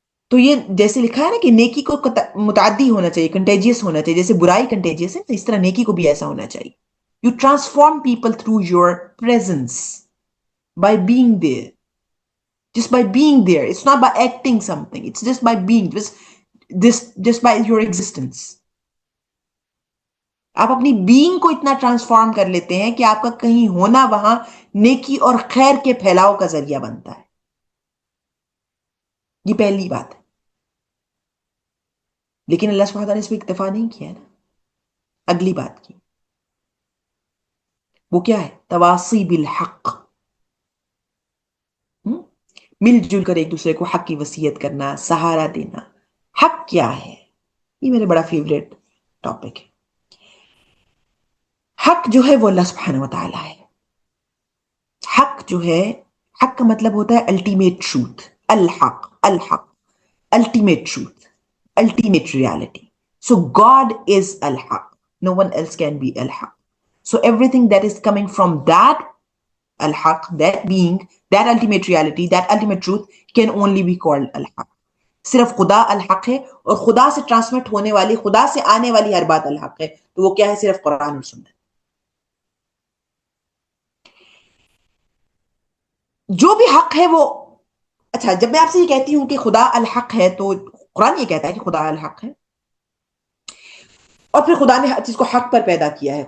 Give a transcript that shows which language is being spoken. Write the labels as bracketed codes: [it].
[ur] تو یہ جیسے لکھا ہے نا کہ نیکی کو متعدی ہونا چاہیے, کنٹیجیس ہونا چاہیے, جیسے برائی کنٹیجیس ہے اس طرح نیکی کو بھی ایسا ہونا چاہیے. [en] You transform people through your presence by being there, just by being there. It's not by acting something. It's just by being, just by your existence. [ur] آپ اپنی بینگ کو اتنا ٹرانسفارم کر لیتے ہیں کہ آپ کا کہیں ہونا وہاں نیکی اور خیر کے پھیلاؤ کا ذریعہ بنتا ہے. یہ پہلی بات ہے. لیکن اللہ سبحانہ تعالیٰ نے اس پہ اکتفا نہیں کیا نا, اگلی بات کی. وہ کیا ہے؟ تواصی بالحق, مل جل کر ایک دوسرے کو حق کی وصیت کرنا, سہارا دینا. حق کیا ہے؟ یہ میرے بڑا فیوریٹ ٹاپک ہے. حق جو ہے وہ اللہ سبحانہ وتعالی ہے. حق جو ہے, حق کا مطلب ہوتا ہے ultimate truth. Ul Haq ultimate truth, ultimate reality. [en] So God is al-haq. No one else can be al-haq. So everything that is coming from that al-haq, that being, that ultimate reality, that ultimate truth can only be called al-haq. [ur] صرف خدا الحق ہے اور خدا سے transmit ہونے والی, خدا سے آنے والی ہر بات الحق ہے. تو وہ کیا ہے؟ صرف قرآن اور سنت. جو بھی حق ہے وہ, اچھا جب میں آپ سے یہ کہتی ہوں کہ خدا الحق ہے تو قرآن یہ کہتا ہے کہ خدا الحق ہے, اور پھر خدا نے ہر چیز کو حق پر پیدا کیا ہے.